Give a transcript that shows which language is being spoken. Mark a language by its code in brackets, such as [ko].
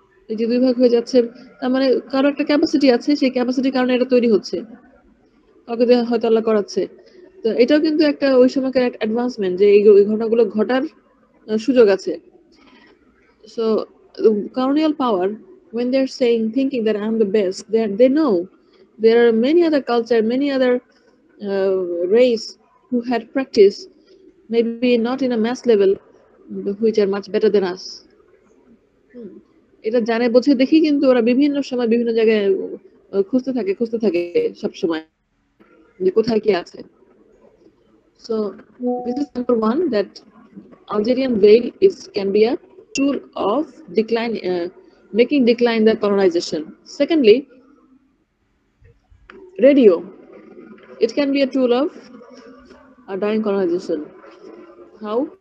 [bn] এই যে দুই ভাগ হয়ে যাচ্ছে তার মানে কারো একটা ক্যাপাসিটি আছে, সেই ক্যাপাসিটির কারণে এটা তৈরি হচ্ছে, কাউকে দিয়ে হয়তো আল্লাহ করাচ্ছে। তো এটাও কিন্তু একটা ওই সময়কার একটা অ্যাডভান্সমেন্ট যে এই ঘটনাগুলো ঘটার সুযোগ আছে। [en] So colonial power, when they're saying thinking that I'm the best, they know there are many other culture, many other race who had practice, maybe not in a mass level, which are much better than us. [bn] এটা জানে বোঝে দেখি কিন্তু ওরা বিভিন্ন সময় বিভিন্ন জায়গায় খুঁজতে থাকে সব সময় যে কোথায় কি আছে। [en] So this is number one, that Algerian veil can be a tool of decline, making decline the colonization. Secondly, radio, it can be a tool of a dying colonization. How?